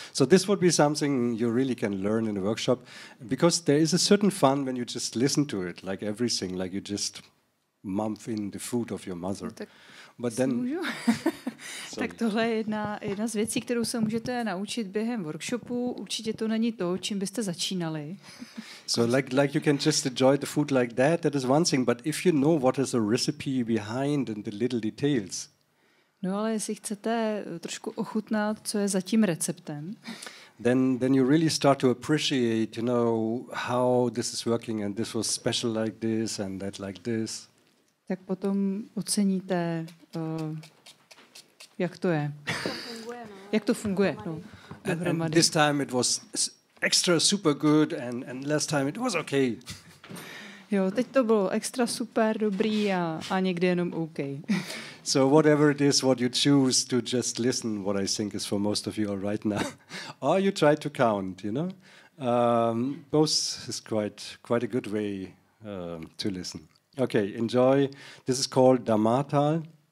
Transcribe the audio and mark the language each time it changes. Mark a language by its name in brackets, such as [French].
[English] So this would be something you really can learn in a workshop, because there is a certain fun when you just listen to it, like everything, like you just mouth in the food of your mother. But then, [Czech] tak tohle je jedna z věcí, kterou se můžete naučit během workshopu. Určitě to není to, čím byste začínali. [English] So like you can just enjoy the food like that is one thing, but if you know what is the recipe behind and the little details. [Czech] No ale jestli chcete trošku ochutnat, co je za tím receptem, [English] then you really start to appreciate, you know, how this is working and this was special like this and that like this. [Czech] Tak potom oceníte, jak to je. Jak to funguje. No, [English] and this time it was extra super good and last time it was okay. [Czech] Jo, teď to bylo extra super dobrý a někdy jenom OK. [English] So whatever it is, what you choose to just listen, what I think is for most of you all right now, or you try to count, you know, both is quite a good way to listen. Okay, enjoy. This is called Dhammatal.